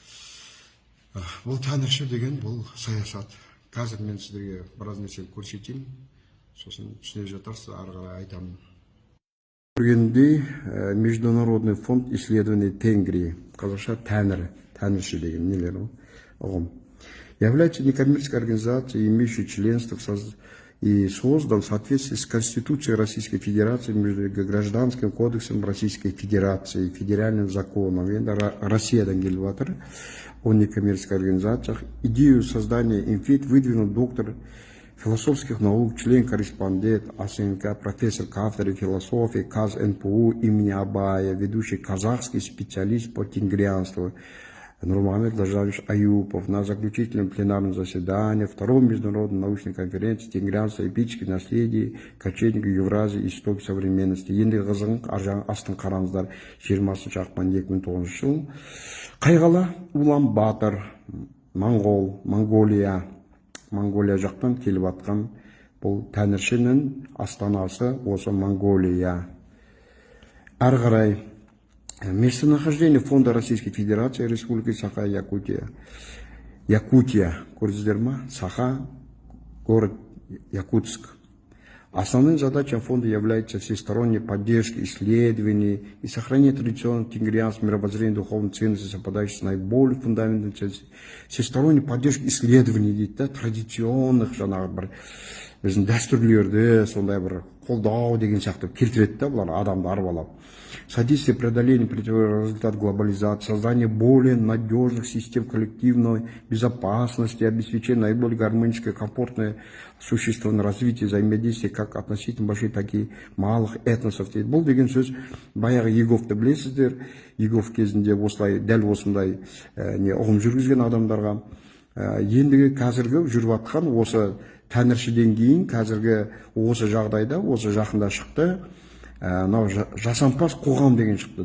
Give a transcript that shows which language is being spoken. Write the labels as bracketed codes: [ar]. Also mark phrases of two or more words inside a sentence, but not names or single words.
[kk] Бұл тәңірші деген, бұл саясат. Қазір мен сіздерге біраз нәрсені көрсетейін, сосын түсіне жатарсыз, ары қарай айтамын. Көргендей, Международный фонд исследований Тенгрии, қазақша тәңірші деген нелер ұғым, [ru] является некоммерческой организацией, имеющей членство и создан в соответствии с Конституцией Российской Федерации, Гражданским кодексом Российской Федерации, федеральным законом. [kk] Россиядан келіп жатыр, [ru] о некоммерческих организациях. Идею создания ИМФИД выдвинул доктор философских наук, член-корреспондент, АСНК, профессор кафедры философии КАЗ НПУ имени Абая, ведущий казахский специалист по тенгрианству Нурмамед Лажавич Аюпов на заключительном пленарном заседании Второй международной научной конференции «Тенгрианство. Эпическое наследие. Кочевники Евразии. Истоки современности». [kk] Енді қызың астын қараңыздар, 20 ақпан 2009 жыл. Қайғала Улан Батыр, Монголия жақтан келіп атқан бұл тәңіршінің астанасы осы Монголия. Әрі қарай [ru] местонахождение фонда Российской Федерации Республики Саха-Якутия. [kk] Якутия, көрдіңіздер, Саха, город Якутск. [ru] Основным задачей фонда является всесторонняя поддержка исследований и сохранение традиционного тенгрианского мировоззрения духовной ценности, совпадающей с наиболее фундаментальной ценностью. Всесторонняя поддержка исследований [kk] дейді, традиционных жаңағы біздің дәстүрлерді сондай бір қолдау деген сияқты келтіреді, бұлар адамды арбалап. [ru] Содействие преодолению результат глобализации, создание более надежных систем коллективной безопасности, обеспечение наиболее гармоническое, комфортное существование, развитие, взаимодействия как относительно больших, так и малых этносов. [kk] Бұл деген сөз баяғы Еговты білесіздер, Егов кезінде осылай, дәл осындай ұғым жүргізген адамдарға. Ендігі қазіргі жүріп атқан осы тәңіршіден кейін қазіргі осы жағдайда, осы жақында шықты, жасампаз қоғам деген шықты.